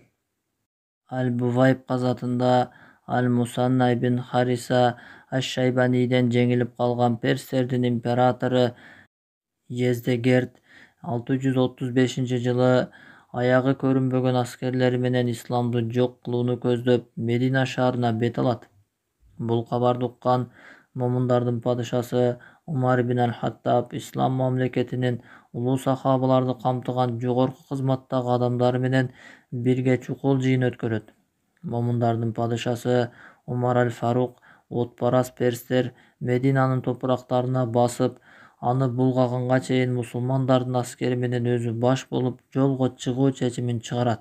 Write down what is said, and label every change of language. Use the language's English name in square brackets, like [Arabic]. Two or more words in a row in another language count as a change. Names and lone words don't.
[Kyrgyz] Аль-Бувайб казатында Аль-Мусанна ибн Хариса Аш-Шайбаниден жеңилип калган перстердин императору Ездегерд 635-жылы аягы көрүнбөгөн аскерлери менен исламды жок кылууну көздөп Медина шаарына бет алат. Бул кабарды уккан момундардын падышасы Umar ibn al-Hattab İslam mamleketinin ulуу сахабаларды камтыган жогорку кызматтагы адамдары менен бирге чукул жыйын өткөрөт. Момундардын падышасы Умар аль-Фарук отпарас перстер Мединанын топурактарына басып, аны булгаганга чейин мусулмандардын аскери менен өзү баш болуп жолго чыгуу чечимин чыгарат.